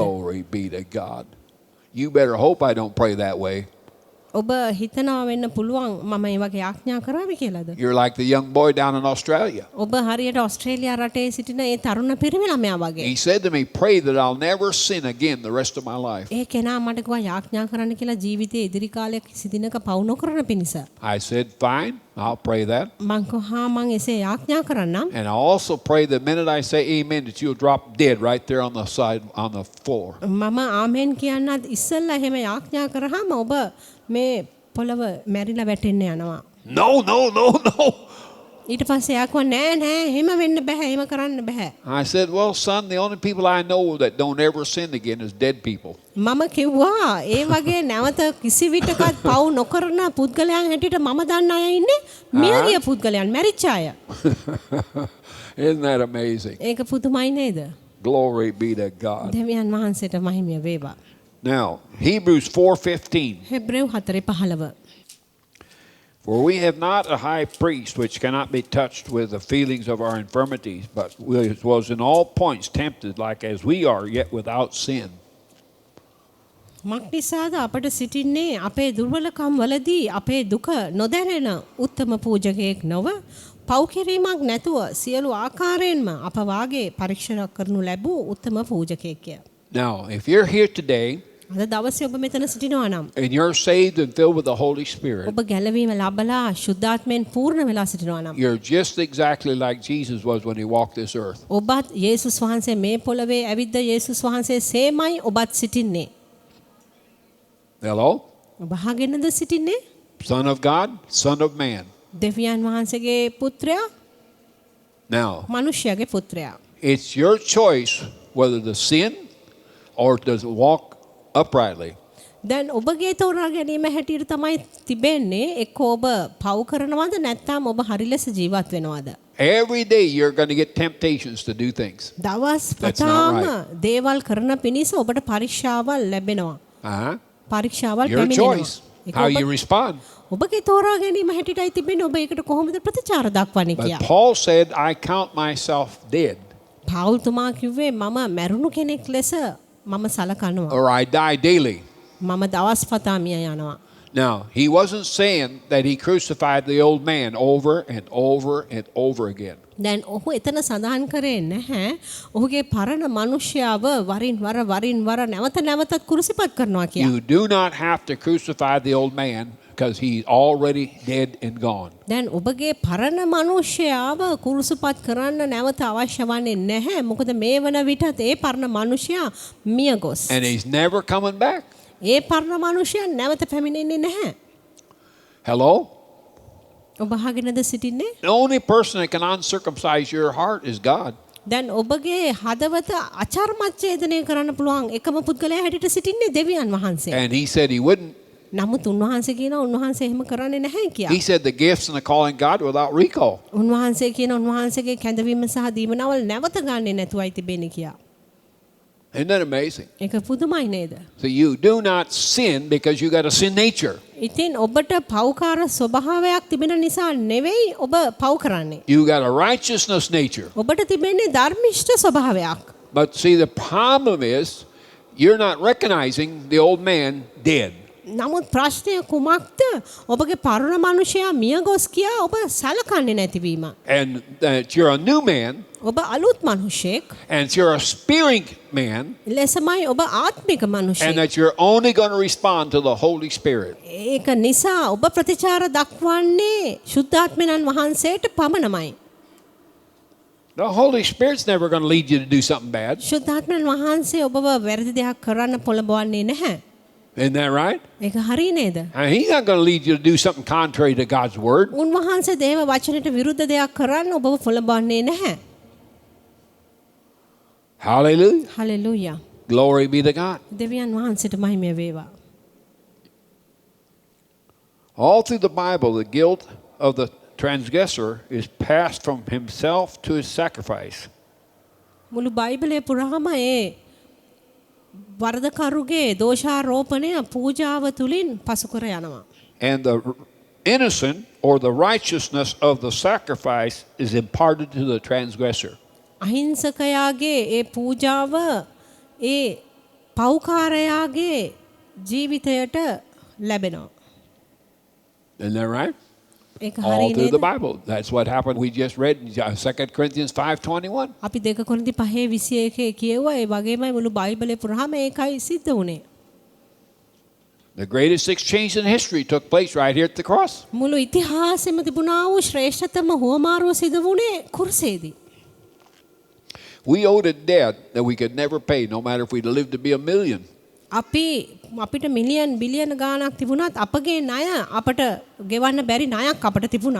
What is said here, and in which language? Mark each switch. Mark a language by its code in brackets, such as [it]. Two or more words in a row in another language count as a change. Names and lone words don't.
[en] Glory be to God. You better hope I don't pray that way. [si] ඔබ හිතනවා වෙන්න පුළුවන් මම මේ වගේ යාඥා කරාවි කියලාද? [en] You're like the young boy down in Australia. [si] ඔබ හරියට ඕස්ට්‍රේලියා රටේ සිටින ඒ තරුණ පිරිමි ළමයා වගේ. [en] He said to me, pray that I'll never sin again the rest of my life. [si] ඒ කෙනා මට කිව්වා යාඥා කරන්න කියලා ජීවිතයේ ඉදිරි කාලයක් කිසි දිනක පවු නොකරන පිණිස. [en] I said, fine, I'll pray that. [si] මං කොහා මං එසේ යාඥා කරන්නම්. [en] And I also pray the minute I say amen that you'll drop dead right there on the side, on the floor. [si] මම ආමෙන් කියන්නත් ඉස්සෙල්ලා එහෙම යාඥා කරාම ඔබ මේ පොළව මැරිලා වැටෙන්න යනවා. [en] No, no, no, no. [si] ඊට පස්සේ යාකුවා නෑ නෑ එහෙම වෙන්න බෑ එහෙම කරන්න බෑ. [en] I said, well, son, the only people I know that don't ever sin again is dead people. [si] මම කිව්වා ඒ වගේ නැවත කිසි විටකත් පව් නොකරන පුද්ගලයන් හැටියට මම දන්න අය ඉන්නේ මියගිය පුද්ගලයන් මැරිච්ච අය. [en] Isn't that amazing? [si] ඒක පුදුමයි නේද? [en] Glory be to God. [si] දෙවියන් වහන්සේට මහිමය වේවා. [en] Now, Hebrews 4:15. [si] හෙබ්‍රේව් 4:15. [en] For we have not a high priest which cannot be touched with the feelings of our infirmities, but which was in all points tempted like as we are, yet without sin. [si] මක්නිසාද අපට සිටින්නේ අපේ දුර්වලකම් වලදී අපේ දුක නොදැනෙන උත්තම පූජකයෙක් නොව පව් කිරීමක් නැතුව සියලු ආකාරයෙන්ම අප වාගේ පරීක්ෂා කරනු ලැබූ උත්තම පූජකයෙක්ය. [en] Now, if you're here today [si] අද දවසේ ඔබ මෙතන සිටිනවා නම් [en] and you're saved and filled with the Holy Spirit, [si] ඔබ ගැලවීම ලබලා ශුද්ධාත්මයෙන් පූර්ණ වෙලා සිටිනවා නම් [en] you're just exactly like Jesus was when he walked this earth. [si] ඔබත් යේසුස් වහන්සේ මේ පොළවේ ඇවිද්ද යේසුස් වහන්සේ සේමයි ඔබත් සිටින්නේ. [en] Hello? [si] ඔබ අහගෙනද සිටින්නේ? [en] Son of God, Son of Man. [si] දෙවියන් වහන්සේගේ පුත්‍රයා [en] Now, [si] මනුෂ්‍යයාගේ පුත්‍රයා. [en] it's your choice whether to sin or to walk uprightly. [si] දැන් ඔබගේ තෝරා ගැනීම හැටියට තමයි තිබෙන්නේ එක්ක ඔබ පව් කරනවද නැත්නම් ඔබ හරි ලෙස ජීවත් වෙනවද? [en] Every day you're going to get temptations to do things. [si] දවස් [en] That's not [si] පතාම දේවල් කරන පිණිස ඔබට පරීක්ෂාවල් ලැබෙනවා. Uh-huh. පරීක්ෂාවල් [en] Your [si] පැමිණෙනවා. [en] choice, how you respond. [si] ඔබගේ තෝරා ගැනීම හැටියටයි තිබෙන්නේ ඔබ ඒකට කොහොමද ප්‍රතිචාර දක්වන්නේ [en] But [si] කියලා. [en] Paul said, I count myself dead, [si] පවුල් තුමා කිව්වේ මම මැරුණු කෙනෙක් ලෙස මම සලකනවා. [en] or I die daily. [si] මම දවස් පතා මිය යනවා. [en] Now, he wasn't saying that he crucified the old man over and over and over again. [si] දැන් ඔහු එතන සඳහන් කරේ නැහැ ඔහුගේ පරණ මිනිස්යාව වරින් වර නැවත නැවතත් කුරුසිපත් කරනවා කියලා. You do not have to crucify the old man because he's already dead and gone. දැන් ඔබගේ පරණ මිනිස්යාව කුරුසිපත් කරන්න නැවත අවශ්‍ය වන්නේ නැහැ. මොකද මේ වන විටත් ඒ පරණ මිනිසයා මිය ගොස්. [en] And he's never coming back. [si] ඒ පරණ මිනිසයා නැවත පැමිණෙන්නේ නැහැ. [en] Hello? [si] ඔබ අහගෙනද සිටින්නේ? [en] The only person that can uncircumcise your heart is God. [si] දැන් ඔබගේ හදවත අචර්මච්ඡේදනය කරන්න පුළුවන් එකම පුද්ගලයා හැටියට සිටින්නේ දෙවියන් වහන්සේ. [en] And he said he wouldn't. [si] නමුත් උන්වහන්සේ කියනවා උන්වහන්සේ එහෙම කරන්නේ නැහැ කියලා. [en] He said the gifts and the calling God without recall. [si] උන්වහන්සේ කියන උන්වහන්සේගේ කැඳවීම සහ දීමනවල් නැවත ගන්නෙ නැතුවයි තිබෙන්නේ කියලා. [en] Isn't that amazing? [si] ඒක පුදුමයි නේද? [en] So you do not sin because you got a sin nature. [si] ඉතින් ඔබට පෞකාර ස්වභාවයක් තිබෙන නිසා නෙවෙයි ඔබ පව් කරන්නේ. [en] You got a righteousness nature. [si] ඔබට තිබෙන්නේ ධර්මිෂ්ඨ ස්වභාවයක්. [en] But see, the problem is you're not recognizing the old man dead. [si] නමුත් ප්‍රශ්නය කුමක්ද? ඔබගේ පරණ මනුෂ්‍යයා මිය ගොස් කියා ඔබ සලකන්නේ නැතිවීම. [en] And that you're a new man, [si] ඔබ අලුත් මනුෂ්‍යෙක්. [en] and you're a spirit man, [si] ලෙසමයි ඔබ ආත්මික [en] and [si] මනුෂ්‍යෙක්. [en] that you're only going to respond to the Holy Spirit. [si] ඒක නිසා ඔබ ප්‍රතිචාර දක්වන්නේ ශුද්ධාත්මයන් වහන්සේට පමණමයි. [en] The Holy Spirit's never going to lead you to do something bad. [si] ශුද්ධාත්මයන් වහන්සේ ඔබව වැරදි දෙයක් කරන්න පොළඹවන්නේ නැහැ. [en] Isn't that right? [si] ඒක හරි නේද? [en] And he's not going to lead you to do something contrary to God's word. [si] උන්වහන්සේ දේව වචනයට විරුද්ධ දෙයක් කරන්න ඔබව පොළඹවන්නේ නැහැ. [en] Hallelujah. [si] හලෙලූයා. [en] Glory be to God. [si] දෙවියන් වහන්සේට මහිම වේවා. [en] All through the Bible, the guilt of the transgressor is passed from himself to his sacrifice. [si] මුළු බයිබලයේ පුරාම ඒ වරදකරුගේ දෝෂාරෝපණය පූජාව තුලින් පසු කර යනවා. [en] And the innocent or the righteousness of the sacrifice is imparted to the transgressor. [si] අහිංසකයාගේ ඒ පූජාව ඒ පෞකාරයාගේ ජීවිතයට ලැබෙනවා. [en] Isn't that right? [si] ඒක [en] All [si] හරි [en] through the [si] නේද? [en] Bible. That's what happened. We just read in 2 Corinthians 5:21. [si] අපි 2 කොරින්ති 5:21 කියුවා ඒ වගේමයි මුළු බයිබලේ පුරාම ඒකයි සිද්ධ වුනේ. [en] The greatest exchange in history took place right here at the cross. [si] මුළු ඉතිහාසෙම තිබුණා වූ ශ්‍රේෂ්ඨතම හුවමාරුව සිදු වුණේ කුරුසේදී. [en] We owed a debt that we could never pay, no matter if we'd lived to be 1,000,000. [si] අපිට මිලියන් බිලියන ගාණක් තිබුණත් අපගේ ණය අපට ගෙවන්න බැරි ණයක් අපට තිබුණා.